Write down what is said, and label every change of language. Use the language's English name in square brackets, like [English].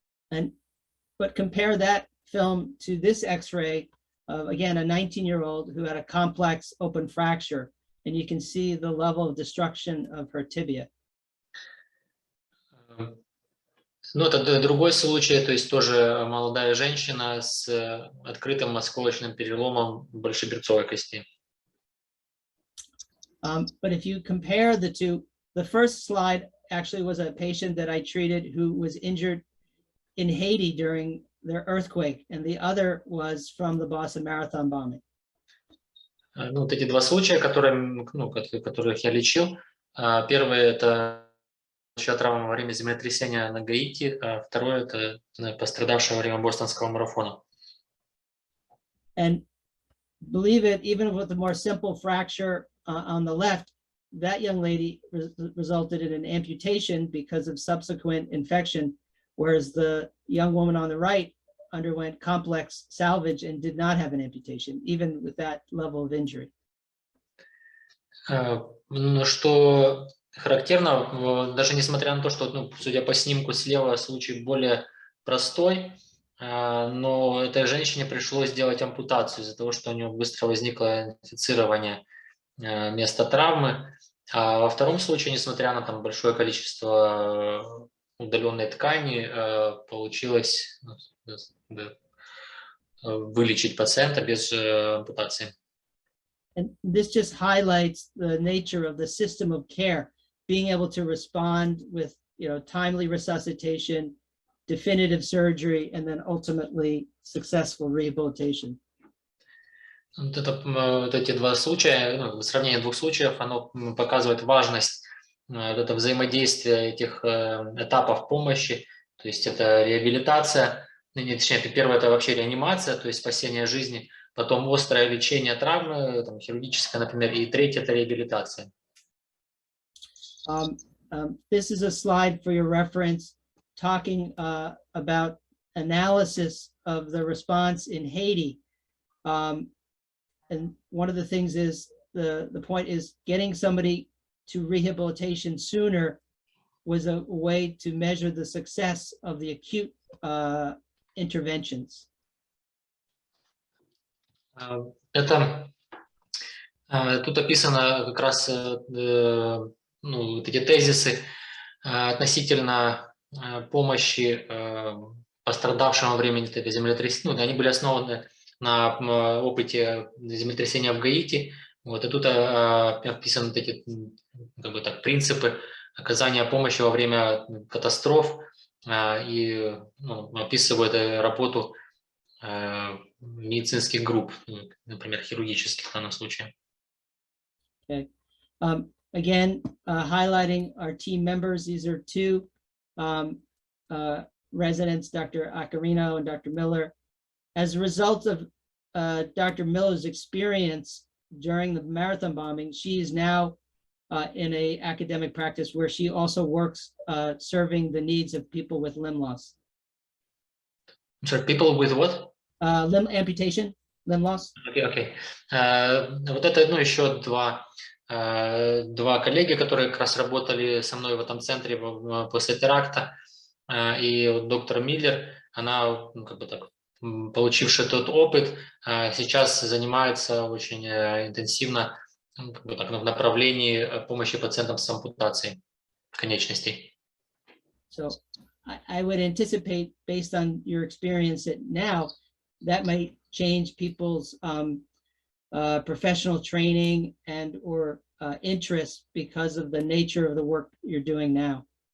[English] But compare that film to this x-ray of, again, a 19-year-old who had a complex open fracture, and you can see the level of destruction of her tibia. [Russian] Ну, это другой случай, то есть тоже молодая женщина с открытым осколочным переломом большеберцовой кости. [English] But if you compare the two, the first slide actually was a patient that I treated who was injured in Haiti during their earthquake, and the other was from the Boston Marathon bombing. [Russian] Ну, вот эти два случая, которых я лечил. Первый – это травма во время землетрясения на Гаити, а второе – это пострадавшая во время бостонского марафона. [English] And believe it, even with the more simple fracture on the left, that young lady resulted in an amputation because of subsequent infection, whereas the young woman on the right underwent complex salvage and did not have an amputation, even with that level of injury. [Russian] Что характерно, даже несмотря на то, что, судя по снимку слева, случай более простой, но этой женщине пришлось сделать ампутацию из-за того, что у нее быстро возникло инфицирование места травмы. А во втором случае, несмотря на большое количество удаленной ткани получилось вылечить пациента без ампутации. [English] And this just highlights the nature of the system of care, being able to respond with, timely resuscitation, definitive surgery, and then ultimately successful rehabilitation. [Russian] Вот эти два случая, сравнение двух случаев, оно показывает важность это взаимодействия этих этапов помощи. То есть это реабилитация, точнее, первое это вообще реанимация, то есть спасение жизни, потом острое лечение травмы, там, хирургическое, например, и третье это реабилитация. [English] This is a slide for your reference, talking about analysis of the response in Haiti. And one of the things is, the point is getting somebody to rehabilitation sooner was a way to measure the success of the acute interventions. [Russian] Это тут описано как раз вот эти тезисы относительно помощи пострадавшим во время землетрясения. Они были основаны на опыте землетрясения в Гаити. Вот, и тут описаны вот эти принципы оказания помощи во время катастроф и описывают работу медицинских групп, например, хирургических в данном случае. [English] Okay. Again, highlighting our team members. These are two residents, Dr. Acarino and Dr. Miller. As a result of Dr. Miller's experience during the marathon bombing, she is now in an academic practice where she also works serving the needs of people with limb loss. I'm sorry, people with what? Limb amputation, limb loss. Okay. [Russian] Вот это еще два коллеги, которые как раз работали со мной в этом центре после теракта. И вот доктор Миллер, она получившая тот опыт, сейчас занимается очень интенсивно в направлении помощи пациентам с ампутацией конечностей. [English] So I would anticipate, based on your experience now, that might change people's professional training and or interest because of the nature of the work you're doing now.